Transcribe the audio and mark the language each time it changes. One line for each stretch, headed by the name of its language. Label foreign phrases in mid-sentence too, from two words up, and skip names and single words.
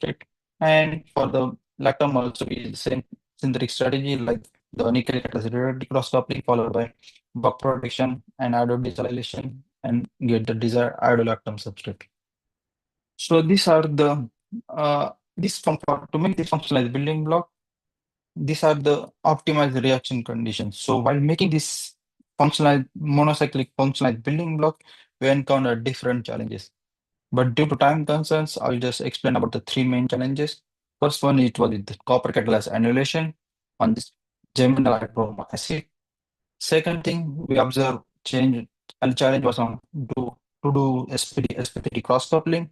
English: And for the lactone also we use the same synthetic strategy like the nickel catalyzed reductive cross coupling, followed by buck protection and iododesylation, and get the desired iodolactam substrate. So these are the to make this functionalized building block, these are the optimized reaction conditions. So while making this functionalized monocyclic functionalized building block, we encounter different challenges. But due to time concerns, I'll just explain about the three main challenges. First one, it was with the copper catalyzed annulation on this germinal hydrochloric acid. Second thing, we observe change and challenge was on to do SPT cross coupling.